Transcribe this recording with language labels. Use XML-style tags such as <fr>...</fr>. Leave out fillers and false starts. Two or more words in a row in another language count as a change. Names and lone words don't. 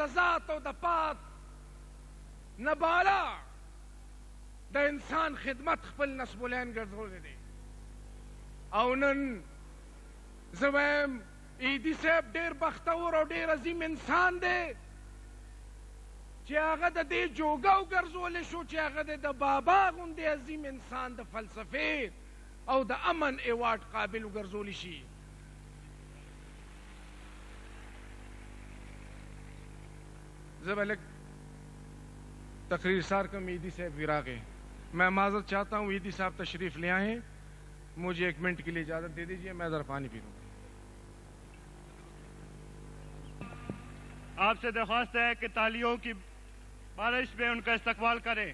<ps>ذات او د پات نه بالا د انسان خدمت خپل نصبالعین ګرځولی دی او نن زه وایم ایدی صاحب ډېر بختور او ډېر عظیم انسان دی چې هغه د دې جوګه وګرځولی شو چې هغه د بابا غوندې عظیم انسان د فلسفې او د امن ایوارډ قابل وګرځولی شي. زه به لږ تقریر سار کم ایدی صاحب بھی راغے.</ps> <ur>میں معذرت چاہتا ہوں ایدی صاحب تشریف لے آئیں. مجھے 1 منٹ کے لیے اجازت دے دیجیے, میں ذرا پانی پی لوں. آپ سے درخواست ہے کہ تالیوں کی بارش میں ان کا استقبال کریں.</ur>